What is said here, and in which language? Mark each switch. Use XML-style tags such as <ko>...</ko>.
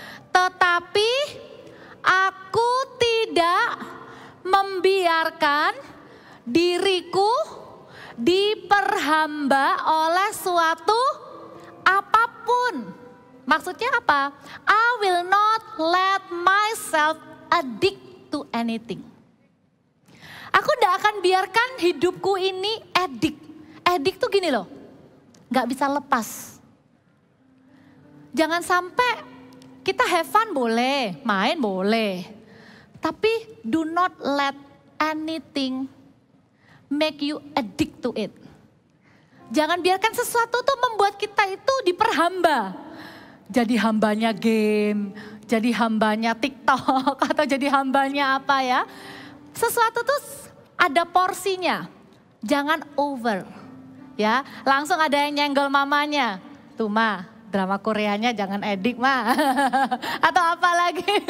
<id>Tetapi aku tidak membiarkan diriku diperhamba oleh suatu apapun. Maksudnya apa?</id> <en>I will not let myself addict to anything.</en> <id>Aku tidak akan biarkan hidupku ini addict. Addict tuh gini loh, gak bisa lepas. Jangan sampai kita have fun boleh, main boleh. Tapi</id> <en>do not let anything make you addict to it.</en> <id>Jangan biarkan sesuatu tuh membuat kita itu diperhamba. Jadi hambanya game, jadi hambanya TikTok, atau jadi hambanya apa ya. Sesuatu tuh ada porsinya, jangan over. Ya, langsung ada yang nyenggol mamanya. Tuh ma, drama Koreanya jangan edik ma. Atau apa lagi.</id>